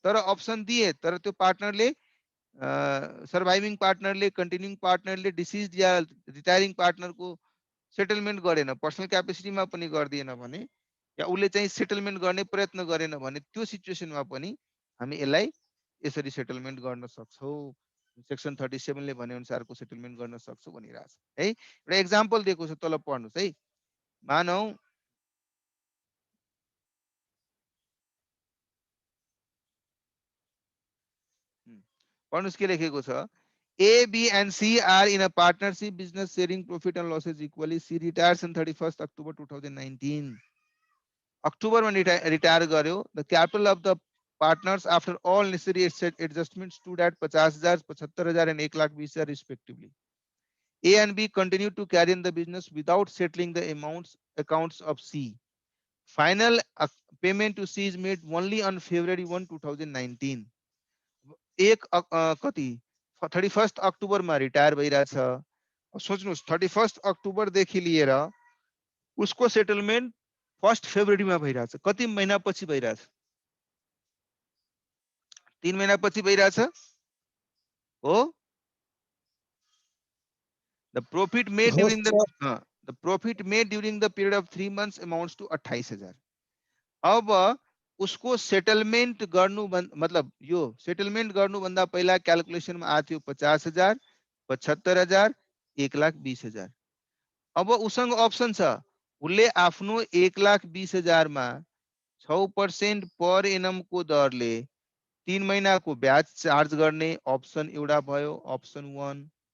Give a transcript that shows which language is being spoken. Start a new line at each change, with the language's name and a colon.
Nepali: तर अप्सन दिए तर त्यो पार्टनरले सर्भाइभिङ पार्टनरले कन्टिन्युइङ पार्टनरले डिसिज या रिटायरिङ पार्टनरको सेटलमेन्ट गरेन, पर्सनल क्यापेसिटीमा पनि गर्दिएन भने या उसले चाहिँ सेटलमेन्ट गर्ने प्रयत्न गरेन भने त्यो सिचुएसनमा पनि हामी यसलाई यसरी सेटलमेन्ट गर्न सक्छौँ, सेक्सन 37 ले भने अनुसारको सेटलमेन्ट गर्न सक्छौँ भनिरहेछ है। एउटा एक्जाम्पल दिएको छ तल पढ्नुस् है। मानौ पढ्नुस् के लेखेको छ,
English: A, B and C are in a partnership business sharing profit and losses equally. C retires on 31st October 2019.
Nepali: October में retire गर्यो.
English: The capital of the partners after all necessary adjustments stood at 50,000, 75,000 and 1,20,000 respectively. A and B continued to carry on the business without settling the accounts of C. Final payment to C is made only on February 1, 2019.
Nepali: एक कति 31 अक्टोबरमा retire भइरहेछ। सोच्नुस् 31 अक्टोबरदेखि लिएर उसको settlement 1 फेब्रुअरीमा भइरहेछ। कति महिना पछि भइरहेछ? 3 महिना पछि भइरहेछ हो।
English: The profit made during the period of 3 months amounts to 28,000.
Nepali: अब उसको सेटलमेन्ट गर्नु मतलब यो सेटलमेन्ट गर्नु भन्दा पहिला क्याल्कुलेसनमा आथ्यो 50,000, 75,000, 1,20,000। अब उसँग अप्सन छ उसले आफ्नो 1,20,000 मा 6% पर एनम को दरले 3 महिनाको ब्याज चार्ज गर्ने अप्सन एउटा भयो, अप्सन 1।